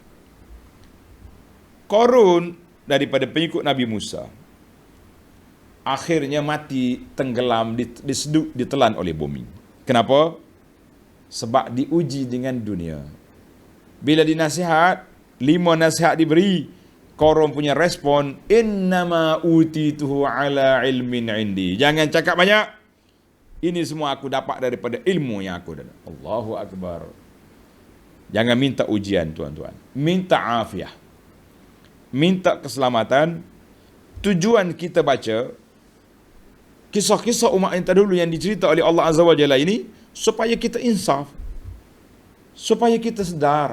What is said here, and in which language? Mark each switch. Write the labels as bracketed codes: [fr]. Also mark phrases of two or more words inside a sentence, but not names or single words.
[ms] Qarun daripada pengikut Nabi Musa, akhirnya mati, tenggelam, diseduk, ditelan oleh bumi. Kenapa? Sebab diuji dengan dunia. Bila dinasihat, 5 nasihat diberi, Qarun punya respon, [ar] إنما أوتيته على علم عندي. [ms] Jangan cakap banyak, ini semua aku dapat daripada ilmu yang aku ada. [ar] الله أكبر. [ms] Jangan minta ujian, tuan-tuan. Minta afiah, minta keselamatan. Tujuan kita baca kisah-kisah umat yang terdahulu yang dicerita oleh Allah [ar] عز وجل [ms] ini, supaya kita insaf, supaya kita sedar.